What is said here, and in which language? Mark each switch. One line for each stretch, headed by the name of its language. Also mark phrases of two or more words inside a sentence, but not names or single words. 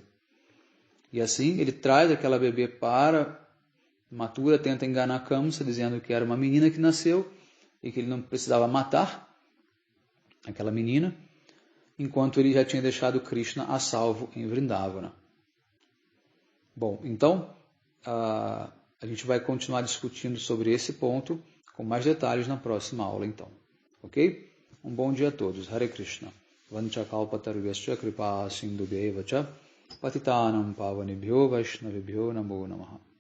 Portuguese: E assim ele traz aquela bebê para Mathura, tenta enganar Kamsa, dizendo que era uma menina que nasceu e que ele não precisava matar aquela menina, enquanto ele já tinha deixado Krishna a salvo em Vrindavana. Bom, então a gente vai continuar discutindo sobre esse ponto com mais detalhes na próxima aula, então. Ok? Um bom dia a todos. Hare Krishna.
Sanskrit: वाञ्छाकल्पतरुभ्यश्च कृपा सिन्धुभ्येव च पतितानाम् पावनेभ्यो वैष्णविभ्यो नमो नमः.